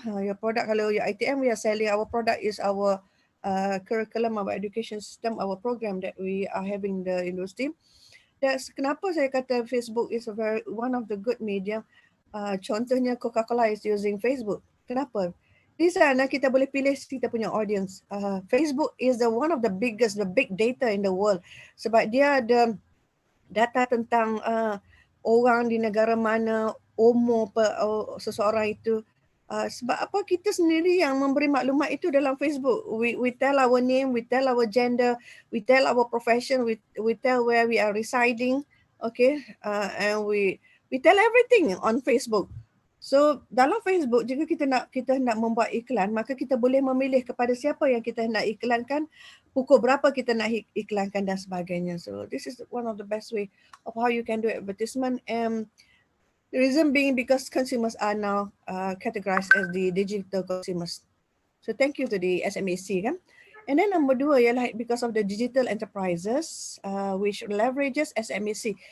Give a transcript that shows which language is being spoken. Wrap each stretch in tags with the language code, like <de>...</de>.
<en>Your product, kalau your ITM, we are selling our product is our curriculum, our education system, our program that we are having the university. That's</en> <ms>kenapa saya kata</ms> <en>Facebook is one of the good medium.</en> <ms>Contohnya Coca-Cola</ms> <en>is using Facebook.</en> <ms>Kenapa? Di sana kita boleh pilih kita punya audience.</ms> <en>Facebook is one of the biggest, the big data in the world.</en> <ms>Sebab dia ada data tentang orang di negara mana, umur seseorang itu. Sebab apa kita sendiri yang memberi maklumat itu dalam Facebook.</ms> <en>We tell our name, we tell our gender, we tell our profession, we tell where we are residing, okay, and we tell everything on Facebook.</en> <ms>So dalam Facebook jika kita nak membuat iklan, maka kita boleh memilih kepada siapa yang kita nak iklankan, pukul berapa kita nak iklankan dan sebagainya.</ms> <en>So this is one of the best way of how you can do advertisement. And the reason being because consumers are now categorized as the digital consumers. So thank you to the SMAC kan. And then number</en> <ms>dua ialah</ms> <en>because of the digital enterprises which leverages SMAC.</en>